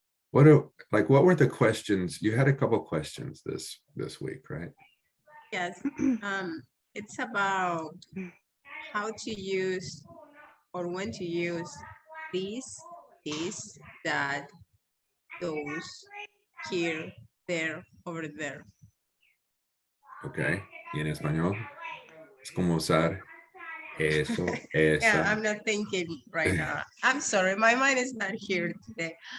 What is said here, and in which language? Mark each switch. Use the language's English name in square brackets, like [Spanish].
[English] What were the questions? You had a couple questions this week, right? Yes. It's about how to use or when to use this, that, those, here, there, over there. Okay. [Spanish] Y en español, es como usar eso, esa. [English] Yeah, I'm not thinking right now. I'm sorry, my mind is not here today.